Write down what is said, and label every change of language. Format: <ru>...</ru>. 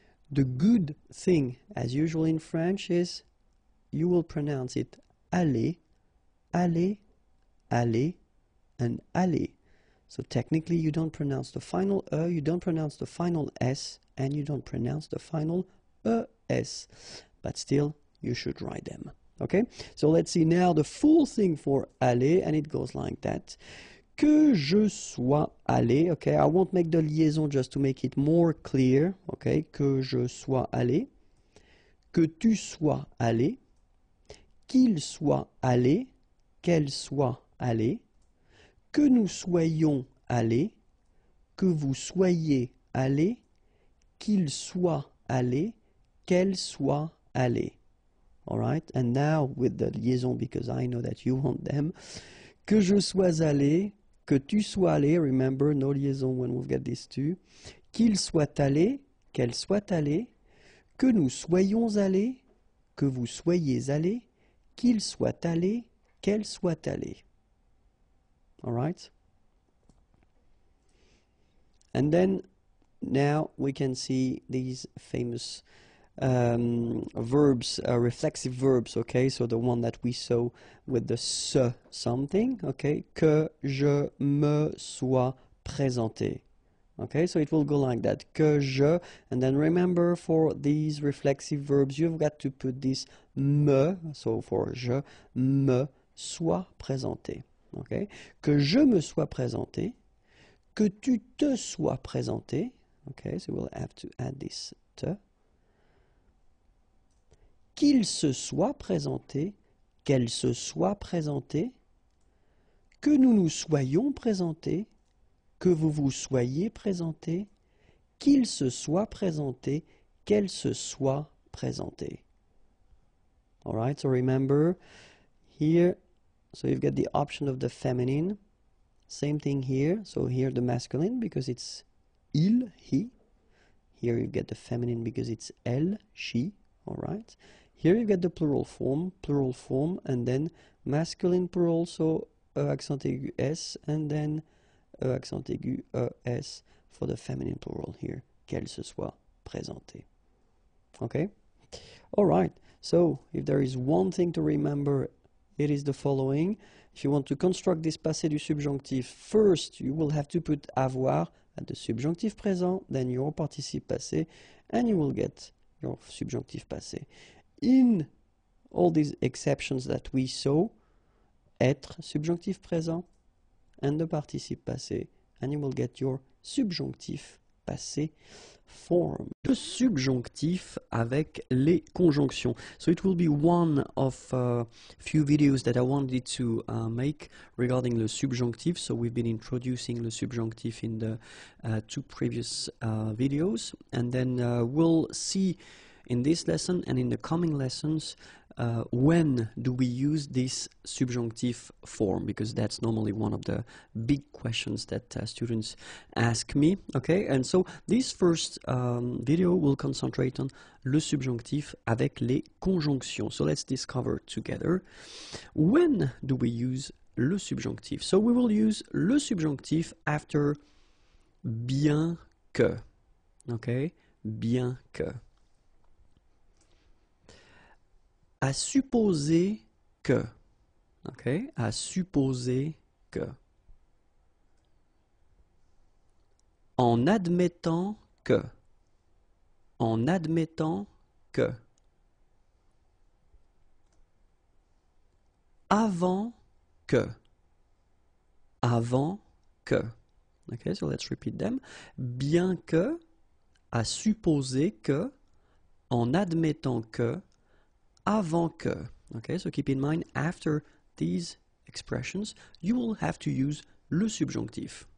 <en>The good thing, as usual in French, is you will pronounce it aller, aller, aller, and aller. So technically you don't pronounce the final you don't pronounce the final s, and you don't pronounce the final es, but still you should write them. Okay, so let's see now the full thing for aller, and it goes like that.</en> <fr>Que je sois allé, okay,</fr> <en>I won't make the liaison just to make it more clear,</en> <fr>okay, que je sois allé, que tu sois allé, qu'il soit allé, qu'elle soit allée, que nous soyons allés, que vous soyez allés, qu'il soit allé, qu'elle soit allée.</fr> <en>All right, and now with the liaison, because I know that you want them.</en> <fr>Que je sois allé, que tu sois allé,</fr> <en>remember, no liaison when we've got these two.</en> <fr>Qu'il soit allé, qu'elle soit allée, que nous soyons allés, que vous soyez allés, qu'il soit allé, qu'elle soit allée.</fr> <en>All right? And then now we can see these famous verbs, reflexive verbs, okay? So the one that we saw with the se something, okay?</en> <fr>Que je me sois présenté.</fr> <en>Okay, so it will go like that. Que je, and then remember for these reflexive verbs, you've got to put this me, so for</en> <fr>je me sois présenté. Okay, que je me sois présenté, que tu te sois présenté.</fr> <en>Okay, so we'll have to add this te.</en> <fr>Qu'il se soit présenté, qu'elle se soit présentée, que nous nous soyons présentés, que vous vous soyez présenté, qu'il se soit présenté, qu'elle se soit présentée.</fr> <en>All right, so remember here, so you've got the option of the feminine. Same thing here, so here the masculine because it's il, he. Here you get the feminine because it's elle, she. All right. Here you get the plural form, and then masculine plural, so accent aigu s, and then accent aigu es for the feminine plural here,</en> <fr>qu'elle se soit présentée.</fr> <en>Okay? All right. So, if there is one thing to remember, it is the following. If you want to construct this passé du subjonctif, first you will have to put avoir at the subjonctif présent, then your participe passé, and you will get your subjonctif passé. In all these exceptions that we saw, être, subjonctif présent, and the participe passé, and you will get your subjonctif passé form.</en> <fr>Le subjonctif avec les conjonctions.</fr> <en>So it will be one of few videos that I wanted to make regarding the subjunctive. So we've been introducing the subjunctive in the two previous videos, and then we'll see in this lesson and in the coming lessons when do we use this subjunctive form, because that's normally one of the big questions that students ask me. Okay, and so this first video will concentrate on le subjonctif avec les conjonctions. So let's discover together when do we use le subjonctif. So we will use le subjonctif after bien que.</en> <fr>Okay, bien que. À supposer que, ok, à supposer que, en admettant que, en admettant que, avant que, avant que, ok,</fr> <en>so let's repeat them,</en> <fr>bien que, à supposer que, en admettant que, avant que.</fr> <en>Okay, so keep in mind, after these expressions, you will have to use le subjonctif.</en>